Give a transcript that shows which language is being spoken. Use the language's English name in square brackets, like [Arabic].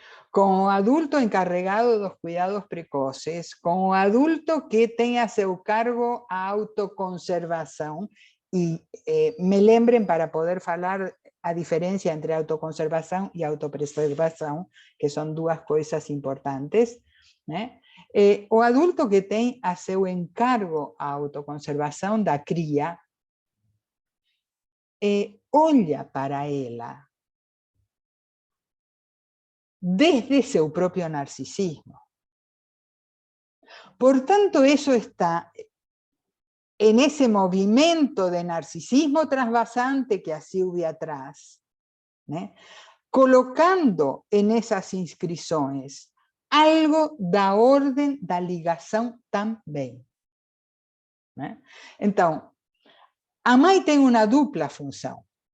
[Portuguese] Com o adulto encarregado dos cuidados precoces, com o adulto que tem a seu cargo a autoconservação, e me lembrem para poder falar a diferença entre autoconservação e autopreservação, que são duas coisas importantes, né? O adulto que tem a seu encargo a autoconservação da cria, olha para ela desde seu próprio narcisismo. Portanto, [Spanish] eso está en ese movimiento de narcisismo trasvasante que [Portuguese] a Silvia traz, [Spanish] né? [Portuguese] Colocando [Spanish] en esas [Portuguese] inscrições algo da ordem da ligação também, né? Então, a mãe tem uma dupla função.